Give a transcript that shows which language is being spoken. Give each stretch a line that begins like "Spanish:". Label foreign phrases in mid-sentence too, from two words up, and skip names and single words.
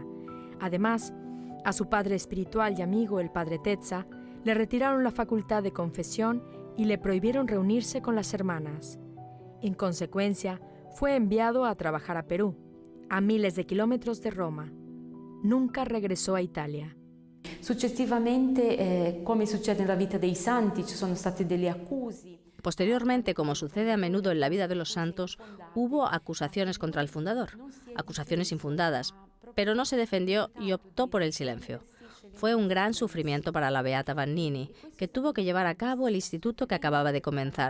Spanish: Además, a su padre espiritual y amigo, el padre Tezza, le retiraron la facultad de confesión y le prohibieron reunirse con las hermanas. En consecuencia, fue enviado a trabajar a Perú, a miles de kilómetros de Roma. Nunca regresó a Italia.
Italian: Successivamente, come succede nella vita dei santi, ci sono stati degli accusi.
Spanish: Posteriormente, como sucede a menudo en la vida de los santos, hubo acusaciones contra el fundador, acusaciones infundadas, pero no se defendió y optó por el silencio. Fue un gran sufrimiento para la beata Vannini, que tuvo que llevar a cabo el instituto que acababa de comenzar.